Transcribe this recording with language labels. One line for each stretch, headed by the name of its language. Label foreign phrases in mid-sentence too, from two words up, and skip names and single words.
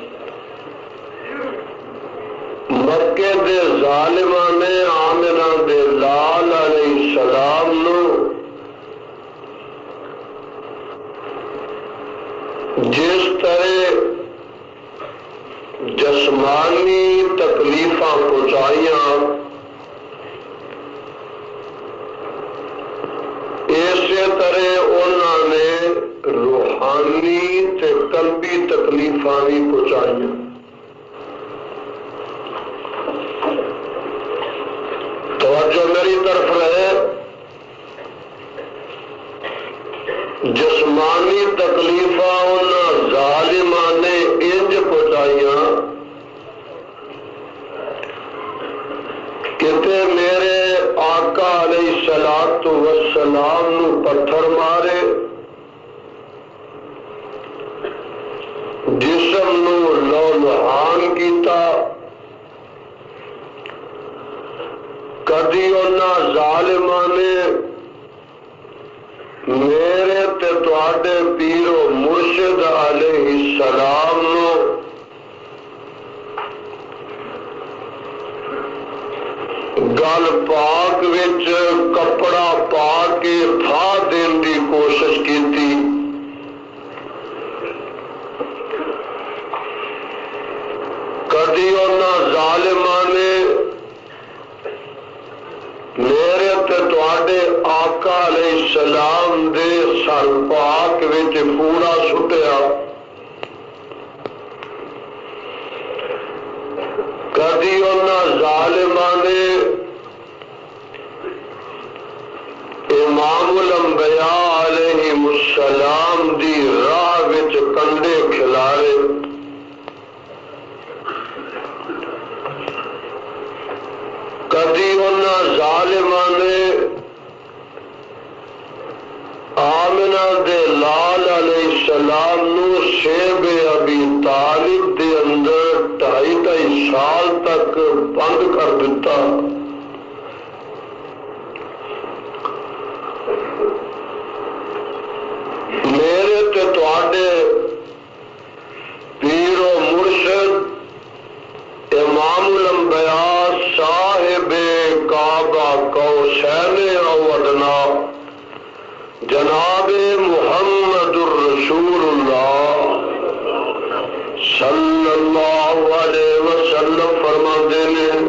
Punjabi: مکے دے ظالمہ نے آمنہ دے لال
Arabic: علیہ السلام
Punjabi: نو جس طرح جسمانی تکلیفاں پہنچائیاں، اسی طرح انہوں نے روحانی تے قلبی تکلیفاں بھی پہنچائیاں۔ توجہ میری طرف رہے، جسمانی تکلیفاں انہاں ظالماں نے انج پہنچائیاں کتے میرے آقا
Arabic: علیہ الصلوۃ والسلام
Punjabi: نو پتھر مارے، جسم نو لو لہان کیتا، کدی انہاں ظالماں نے میرے تے تواڈے پیر و مرشد
Arabic: علیہ السلام
Punjabi: نو گل پاک وچ کپڑا پا کے پھا دین دی کوشش کیتی، کدی انہاں ظالماں نے میرے تے تواڈے آقا
Arabic: علیہ السلام
Punjabi: دے سر پاک وچ پورا سٹیا، کدی انہاں ظالماں نے
Arabic: امام الانبیاء علیہ السلام
Punjabi: دی راہ وچ کنڈے کھلارے، کدی انہاں ظالماں نے آمنہ دے لال
Arabic: علیہ السلام
Punjabi: نو شیب ابی طالب دے اندر 2.5 سال تک بند کر دیتا، میرے تے تواڈے پیر و مرشد امام الانبیاء صاحب کعبہ
Arabic: کوسین او ادنا
Punjabi: جناب محمد
Arabic: الرسول اللہ صلی اللہ علیہ وسلم
Punjabi: فرماندے نے